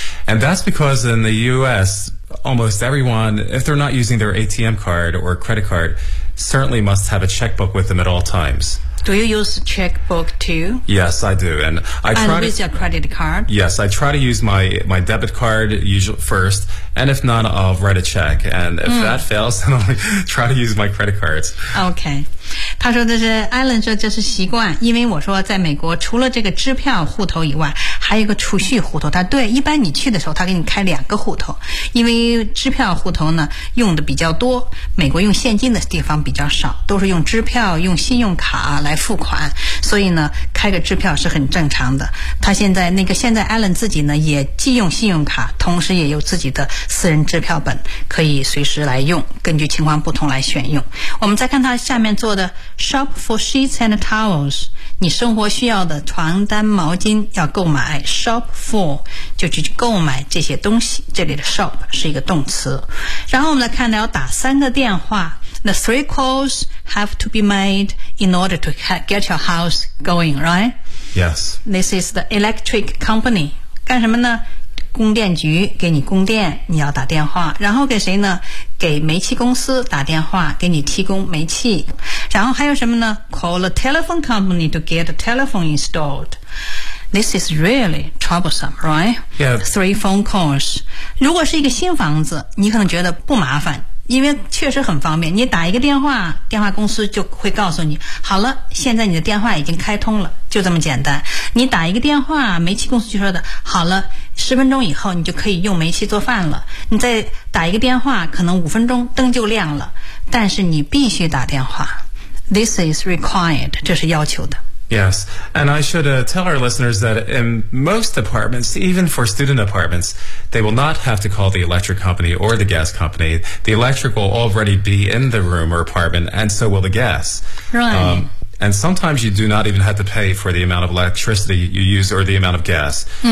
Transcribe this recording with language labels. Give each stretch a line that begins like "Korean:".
English: And that's because in the U.S., almost everyone, if they're not using their ATM card or credit card, certainly must have a checkbook with them at all times. Do you use checkbook too? Yes, I do. And I try with your credit card? Yes, I try to use my debit card usually first. And if not, I'll write a check. And if that fails, then I'll try to use my credit cards. Okay.
Chinese: 他说的是 Alan 说这是习惯，因为我说在美国除了这个支票户头以外，还有一个储蓄户头。他对，一般你去的时候他给你开两个户头，因为支票户头呢用的比较多，美国用现金的地方比较少，都是用支票用信用卡来付款，所以呢开个支票是很正常的。他现在 Alan 自己呢也既用信用卡，同时也有自己的私人支票本，可以随时来用，根据情况不同来选用。我们再看他下面做的
English: shop for sheets and towels，
Chinese: 你生活需要的床单毛巾要购买。 shop for 就去购买这些东西，这里的 shop 是一个动词。然后我们来看到打三个电话。
English: The three calls have to be made in order to get your house going, right? Yes. This is the electric company.
Chinese: 干什么呢？供电局给你供电，你要打电话。然后给谁呢？给煤气公司打电话，给你提供煤气。然后还有什么呢？
English: Call the telephone company to get the telephone installed. This is really troublesome, right? Yeah. Three phone calls.
Chinese: 如果是一个新房子，你可能觉得不麻烦，因为确实很方便，你打一个电话，电话公司就会告诉你，好了，现在你的电话已经开通了，就这么简单。你打一个电话，煤气公司就说的，好了，十分钟以后你就可以用煤气做饭了。你再打一个电话，可能五分钟灯就亮了，但是你必须打电话。
English: This is required，
Chinese: 这是要求的。
English: Yes, and I should tell our listeners that in most apartments, even for student apartments, they will not have to call the electric company or the gas company. The electric will already be in the room or apartment, and so will the gas. Right. And sometimes you do not even have to pay for the amount of electricity you use or the amount of gas.